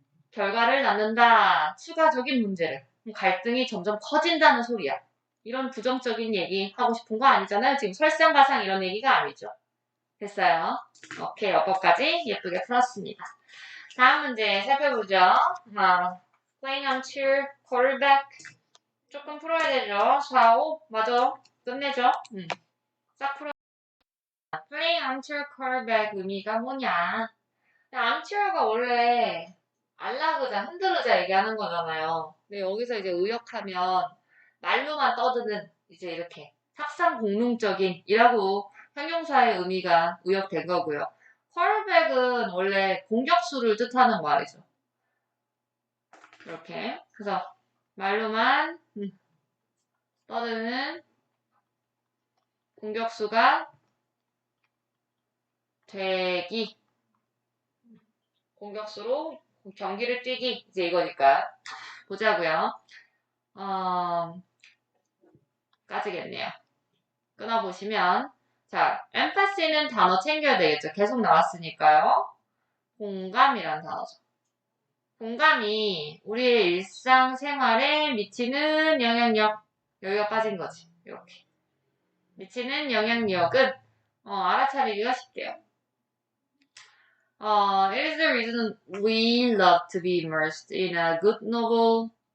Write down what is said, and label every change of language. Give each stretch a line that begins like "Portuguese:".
Korean: 결과를 낳는다. 추가적인 문제를. 갈등이 점점 커진다는 소리야. 이런 부정적인 얘기 하고 싶은 거 아니잖아요. 지금 설상가상 이런 얘기가 아니죠. 됐어요. 오케이, 여기까지 예쁘게 풀었습니다. 다음 문제 살펴보죠.
English: playing armchair, quarterback.
Korean: 조금 풀어야 되죠. 4, 5. 맞아. 끝내죠. 싹 풀어.
English: playing armchair, quarterback
Korean: 의미가 뭐냐. armchair가 원래 알라그자, 흔들으자 얘기하는 거잖아요. 근데 여기서 이제 의역하면 말로만 떠드는 이제 이렇게 삭상공론적인이라고 형용사의 의미가 의역된 거고요. 쿼터백은 원래 공격수를 뜻하는 말이죠. 이렇게. 그래서 말로만 떠드는 공격수가 되기. 공격수로 경기를 뛰기. 이제 이거니까. 보자고요. 까지겠네요. 끊어보시면 자, empathy는 단어 챙겨야 되겠죠. 계속 나왔으니까요. 공감이란 단어죠. 공감이 우리의 일상생활에 미치는 영향력. 여기가 빠진 거지. 이렇게. 미치는 영향력은 알아차리기가 쉽대요.
English: It is the reason we love to be immersed in a good novel.